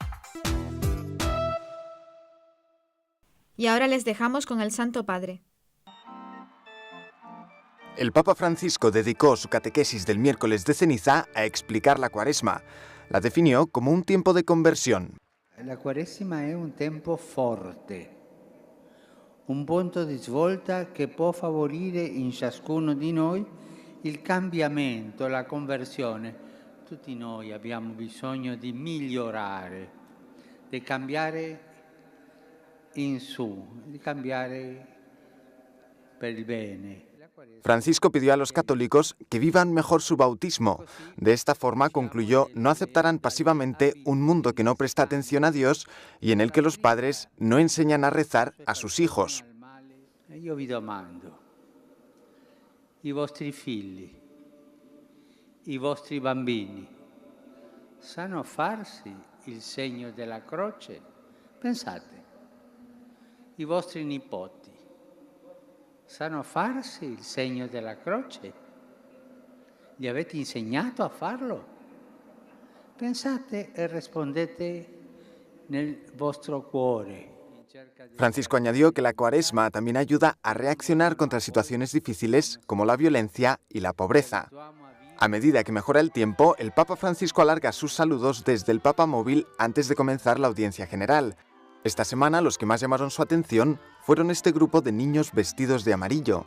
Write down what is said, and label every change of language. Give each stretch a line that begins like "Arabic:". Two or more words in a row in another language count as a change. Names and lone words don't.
Spanish: Y ahora les dejamos con el Santo Padre. El Papa Francisco dedicó su catequesis del miércoles de ceniza a explicar la Cuaresma. La definió como un tiempo de conversión.
Italian: La Quaresima è un tempo forte, un punto di svolta che può favorire in ciascuno di noi il cambiamento, la conversione. Tutti noi abbiamo bisogno di migliorare, di cambiare in su, di cambiare per il bene.
Spanish: Francisco pidió a los católicos que vivan mejor su bautismo. De esta forma, concluyó, no aceptarán pasivamente un mundo que no presta atención a Dios y en el que los padres no enseñan a rezar a sus hijos.
Italian: Io vi domando, i vostri figli, i vostri bambini, sanno farsi il segno della croce? Pensate, i vostri nipoti, sanno farsi il segno della croce? Gli avete insegnato a farlo? Pensate e rispondete nel vostro cuore.
Spanish: Francisco añadió que la Cuaresma también ayuda a reaccionar contra situaciones difíciles como la violencia y la pobreza. A medida que mejora el tiempo, el Papa Francisco alarga sus saludos desde el Papa Móvil antes de comenzar la audiencia general. Esta semana los que más llamaron su atención fueron este grupo de niños vestidos de amarillo.